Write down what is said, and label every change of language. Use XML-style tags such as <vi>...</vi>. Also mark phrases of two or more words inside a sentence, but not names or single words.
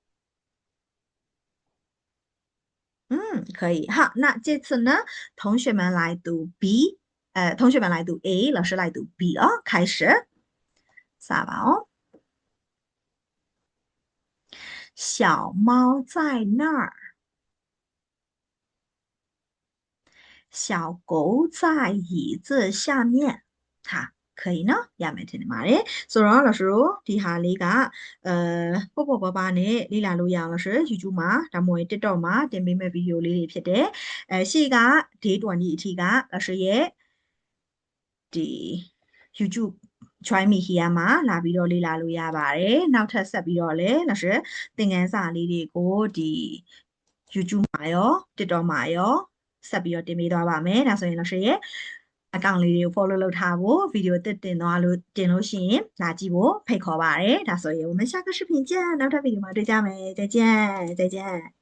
<zh>可以。好，那这次呢，同学们来读 B，同学们来读 A，老师来读 B 哦。开始，撒吧哦。小猫在那儿，小狗在椅子下面。</zh> <my>哈，可以နော်ရမယ်ထင်တယ်ပါတယ်ဆိုတော့老师တို့ဒီဟာလေးကပေါ့ပေါ့ပါပါနဲ့လေ့လာလို့ရအောင်老师 YouTube မှာဒါ မှမဟုတ် TikTok မှာတင်ပေးမဲ့ဗီဒီယိုလေးတွေဖြစ်တယ်ရှေ့က day 20အထိက老师ရဲ့ဒီ YouTube</my> <en>join me here</en> <my>မှာလာပြီးတော့လေ့လာလို့ရပါတယ်နောက်ထပ်ဆက်ပြီးတော့လည်း老师သင်ခန်းစာလေးတွေကိုဒီ YouTube မှာရော TikTok မှာရောဆက်ပြီးတော့တင်ပေးသွားပါမယ်ဒါဆိုရင်老师ရဲ့အကောင့်လေးတွေကို follow လုပ်ထားဖို့ဗီဒီယိုတင်သွားလို့တင်လို့ရှိရင်လာကြည့်ဖို့ဖိတ်ခေါ်ပါတယ်ဒါဆိုရင်</my> <zh>我们下个视频见</zh> <my>နောက်ထပ်ဗီဒီယိုမှာတွေ့ကြမယ်再见</my>